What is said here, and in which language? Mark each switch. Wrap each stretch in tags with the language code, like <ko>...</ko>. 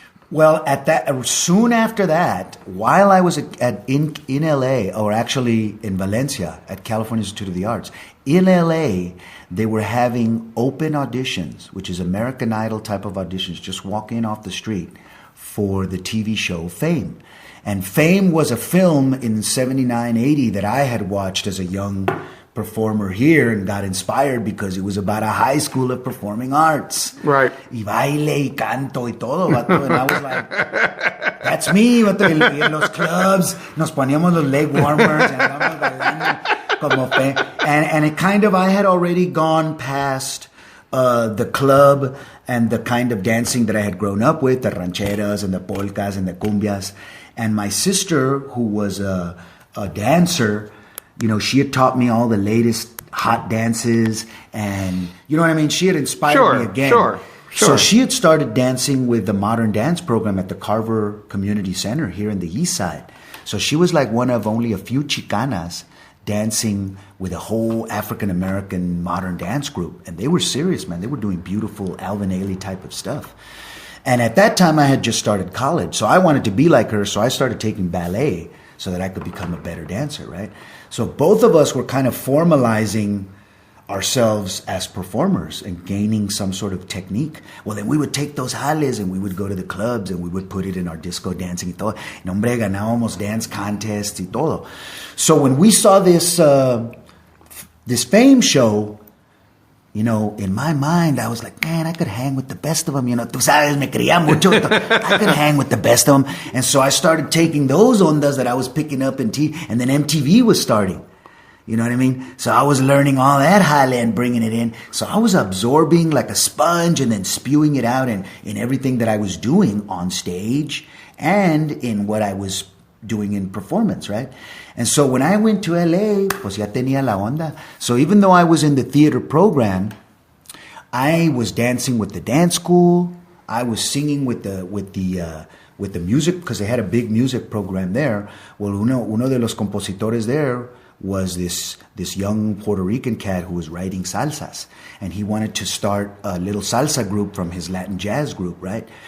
<en>Well, soon after that, while I was in LA, or actually in Valencia at California Institute of the Arts, in LA, they were having open auditions, which is American Idol type of auditions, just walk in off the street for the TV show Fame. And Fame was a film in 79, 80 that I had watched as a young performer here and got inspired because it was about a high school of performing arts. Right.</en> <es>Y baile y canto y todo, vato.</es> <en>And I was like, that's me, vato.</en> <es>Y en los clubs nos poníamos los leg warmers and andábamos bailando como fe.</es> <en>And it kind of, I had already gone past the club and the kind of dancing that I had grown up with, the rancheras and the polkas and the cumbias. And my sister, who was a dancer, she had taught me all the latest hot dances, and you know what I mean? She had inspired me again. Sure. So she had started dancing with the modern dance program at the Carver Community Center here in the East Side. So she was like one of only a few Chicanas dancing with a whole African-American modern dance group. And they were serious, man. They were doing beautiful Alvin Ailey type of stuff. And at that time, I had just started college. So I wanted to be like her, so I started taking ballet so that I could become a better dancer, right? So both of us were kind of formalizing ourselves as performers and gaining some sort of technique. Well, then we would take those jales and we would go to the clubs and we would put it in our disco dancing</en> <es>y todo. Y hombre, ganábamos</es> <en>dance contests</en> <es>y todo.</es> <en>So when we saw this Fame show, in my mind, I was like, man, I could hang with the best of them.</en> <es>Tú sabes, me quería mucho.</es> <en>I could hang with the best of them. And so I started taking those ondas that I was picking up and then MTV was starting. You know what I mean? So I was learning all that jale and bringing it in. So I was absorbing like a sponge and then spewing it out in everything that I was doing on stage and in what I was doing in performance, right? And so when I went to LA,</en> <es>pues ya tenía la onda.</es> <en>So even though I was in the theater program, I was dancing with the dance school. I was singing with the music, because they had a big music program there. Well,</en> <es>uno de los compositores</es> <en>there was this young Puerto Rican cat who was writing salsas, and he wanted to start a little salsa group from his Latin jazz group, right?</en>